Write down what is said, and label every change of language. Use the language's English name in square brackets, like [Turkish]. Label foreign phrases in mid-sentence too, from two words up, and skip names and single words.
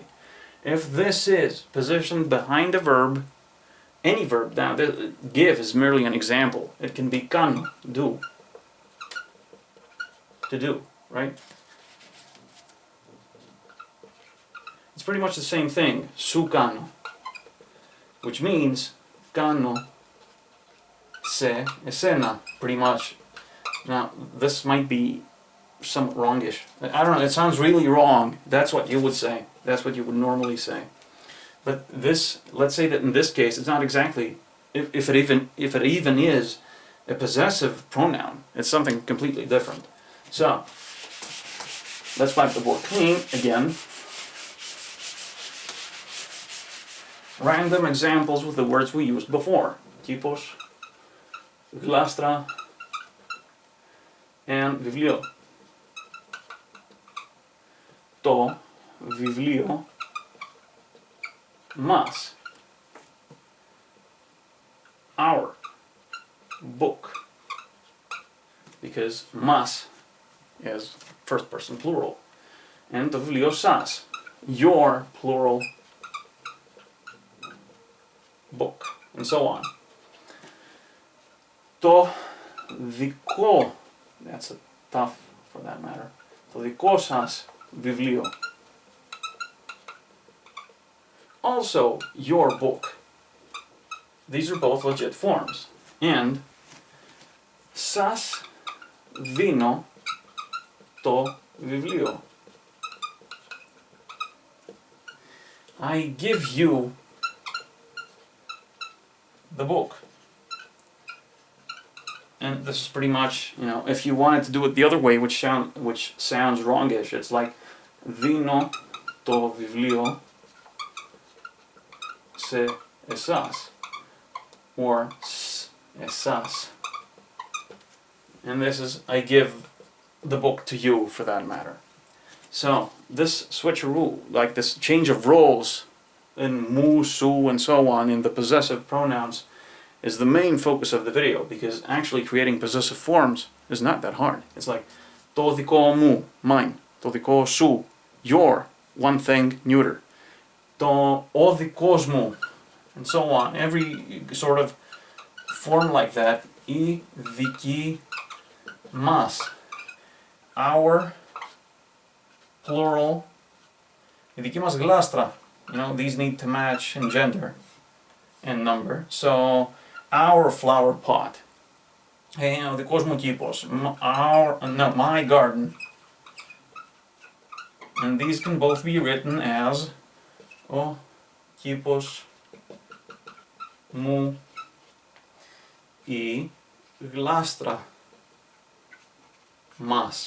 [English] If this is positioned behind a verb, any verb, now give is merely an example. It can be κάνω, do, to do, right? It's pretty much the same thing, [Greek] σου κάνω, [English] which means [Greek] κάνω σε εσένα, [English] pretty much. Now, this might be somewhat wrongish. I don't know, it sounds really wrong. That's what you would say. That's what you would normally say. But this, let's say that in this case, it's not exactly, if it even is a possessive pronoun, it's something completely different. So, let's wipe the board clean again. Random examples with the words we used before. Typos, glastra, and βιβλίο. [Greek] Το βιβλίο μας. [English] Our book. Because μας is first person plural. [Greek] And το βιβλίο σας. [English] Your plural book. And so on. [Greek] Το δικό, [English] that's a tough for that matter. [Greek] Το δικό σας βιβλίο. [English] Also, your book. These are both legit forms. [Greek] And σας δίνω το βιβλίο. [English] I give you the book. And this is pretty much, you know, if you wanted to do it the other way, which sounds wrongish, it's like [Greek] δίνω το βιβλίο σε εσάς, [English] or s εσάς. And this is I give the book to you, for that matter. So this switcheroo, like this change of roles in mu, su, and so on in the possessive pronouns, is the main focus of the video, because actually creating possessive forms is not that hard. It's like [Greek] το δικό μου, mine, το δικό σου, [English] your, one thing, neuter, [Greek] το ο δικός μου, [English] and so on. Every sort of form like that, [Greek] η δική μας, [English] our, plural, [Greek] η δική μας γλάστρα. [English] You know, these need to match in gender and number. So, our flower pot. [Greek] Hey, ο δικός μου κήπος. [English] My garden. And these can both be written as [Greek] ο κήπος μου, η γλάστρα μας.